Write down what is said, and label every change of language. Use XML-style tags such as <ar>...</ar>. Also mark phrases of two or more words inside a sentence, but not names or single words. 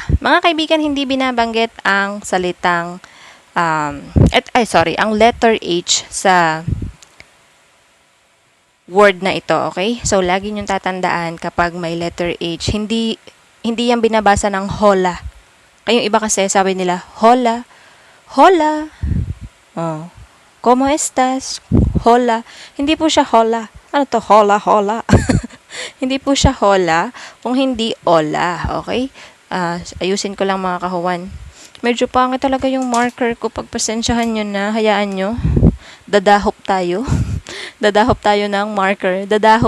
<tl>Mga kaibigan, hindi binabanggit ang salitang ang letter H sa word na ito, okay? So, lagi niyong tatandaan kapag may letter H, hindi yan binabasa ng hola. Kayong iba kasi sabi nila,</tl> <es>hola, hola, oh, ¿cómo estás? Hola.</es> <tl>Hindi po siya hola. Ano to?</tl> <es>Hola, hola.</es> <tl>Hindi po siya hola, kung hindi hola, okay? Ayusin ko lang, mga kahuwan. Medyo pangit talaga yung marker ko. Pagpasensyahan nyo na, hayaan nyo. Dadahop tayo. Dadahop tayo ng marker. Dadahop.</tl>